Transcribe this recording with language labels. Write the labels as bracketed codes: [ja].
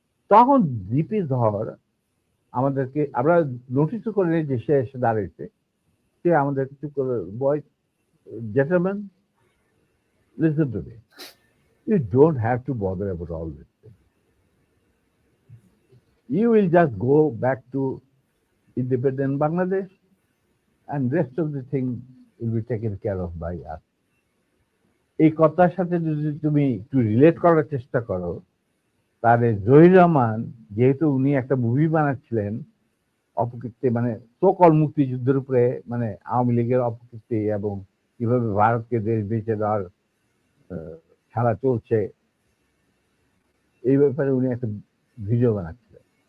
[bn] তখন জিপি ধর আমাদেরকে, আমরা নোটিসও করে যে সে এসে দাঁড়িয়েছে, সে আমাদের কিছু করে, বয় gentleman, listen to me, you don't have to bother about all this. [en] You will just go back to independent Bangladesh and rest of the thing will be taken care of by us. [bn] এই কথার সাথে যদি তুমি একটু relate করার চেষ্টা করো, তাহলে জহির রহমান, যেহেতু উনি একটা মুভি বানাচ্ছিলেন অপকীর্তি, মানে সকল মুক্তিযুদ্ধের উপরে, মানে আওয়ামী লীগের অপকীর্তি এবং কিভাবে ভারতকে দেশ বেঁচে দেওয়ার খেলা চলছে, এই ব্যাপারে উনি একটা ভিডিও বানাচ্ছিলেন।